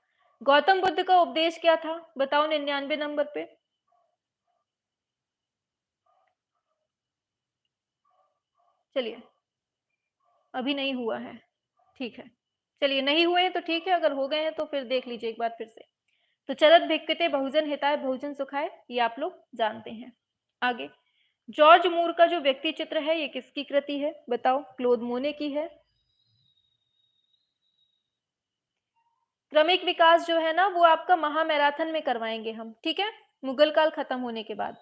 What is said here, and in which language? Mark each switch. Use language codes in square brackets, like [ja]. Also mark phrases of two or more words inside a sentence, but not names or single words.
[hi] गौतम बुद्ध का उपदेश क्या था, बताओ 99 नंबर पे। चलिए, अभी नहीं हुआ है, ठीक है। चलिए नहीं हुए हैं तो ठीक है, अगर हो गए हैं तो फिर देख लीजिए एक बार फिर से। [pi] तो चरत भिक्खते बहुजन हिताय बहुजन सुखाय, [hi] ये आप लोग जानते हैं। आगे, जॉर्ज मूर का जो व्यक्ति चित्र है ये किसकी कृति है, बताओ। क्लोद मोने की है। क्रमिक विकास जो है ना वो आपका महामैराथन में करवाएंगे हम, ठीक है, मुगल काल खत्म होने के बाद।